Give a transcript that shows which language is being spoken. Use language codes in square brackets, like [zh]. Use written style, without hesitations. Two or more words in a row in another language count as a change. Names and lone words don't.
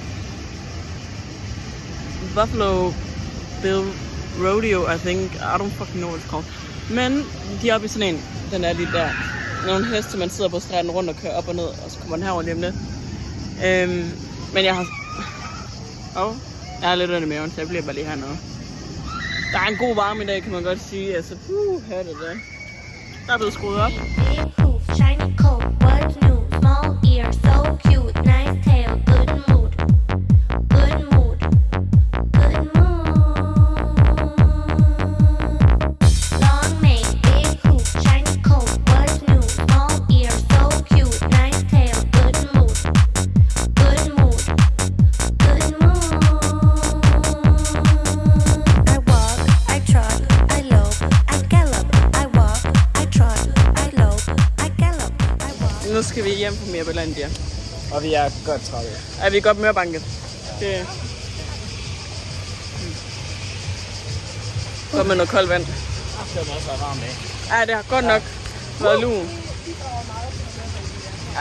[en] Buffalo Bill Rodeo, I think. I don't fucking know what it's called. [da] Men de er oppe i sådan en, den er lige der. Nogle heste, man sidder på stranden rundt og kører op og ned, og så kommer den herover lige om lidt. Men jeg har... jeg har lidt under maven, så jeg bliver bare lige hernede. Der er en god varme i dag, kan man godt sige. Altså, her er det der. Der er blevet skruet op. [en] Shiny coat, what's new? Small ear, so cute, nice tail, good mood, good mood, good mood. Long mane, big hoop, shiny coat, what's new? Small ear, so cute, nice tail, good mood, good mood, good mood. I walk, I trot, I lope, I gallop, I walk, I trot, I lope, I gallop. [da] Nu skal vi hjem på Mirbelandia. Og vi er godt trætte. Er vi godt mørbanket? Det Godt med noget koldt vand. Det må også være varmt af. Ja, det har godt nok været lun. Ja.